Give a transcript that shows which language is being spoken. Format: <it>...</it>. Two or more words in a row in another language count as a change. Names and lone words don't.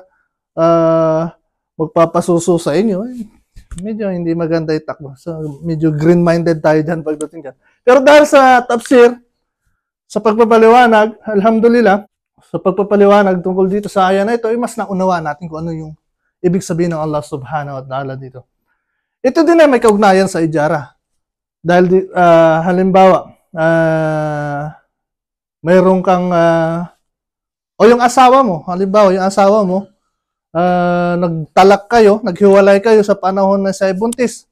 <tl>Magpapasuso sa inyo, medyo hindi maganda itakbo. So, medyo green-minded tayo dyan pagdating dyan. Pero dahil sa tafsir, sa pagpapaliwanag, alhamdulillah, sa pagpapaliwanag tungkol dito sa aya na ito, ay mas naunawa natin kung ano yung ibig sabihin ng</tl> <ar>الله سبحانه وتعالى</ar> <tl>dito. Ito din ay may kaugnayan sa ijara. Dahil, halimbawa, mayroon kang, o yung asawa mo, halimbawa, yung asawa mo, nagtalak kayo, naghiwalay kayo sa panahon na siya buntis.</tl>